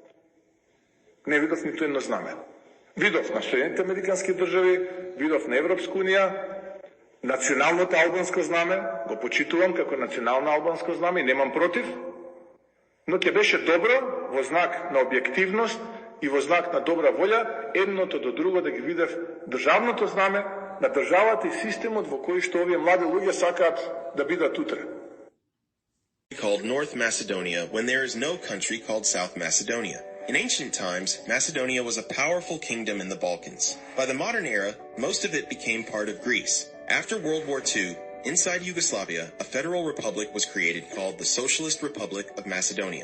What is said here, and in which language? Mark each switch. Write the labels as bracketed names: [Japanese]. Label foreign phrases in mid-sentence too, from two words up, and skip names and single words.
[Macedonian] Не видов ниту едно знаме. Видов на Соединените американски држави, видов на Европска унија, националното албанско знаме, го почитувам како национално албанско знаме и немам против, но ќе беше добро во знак на објективност и во знак на добра волја едното до друго да ги видев државното знаме на државата и системот во кој што овие млади луѓе сакаат да бидат утре. [English] Called North Macedonia when there is no country called South Macedonia. In ancient times, Macedonia was a powerful kingdom in the Balkans. By the modern era, most of it became part of Greece. After World War II, inside Yugoslavia, a federal republic was created called the Socialist Republic of Macedonia.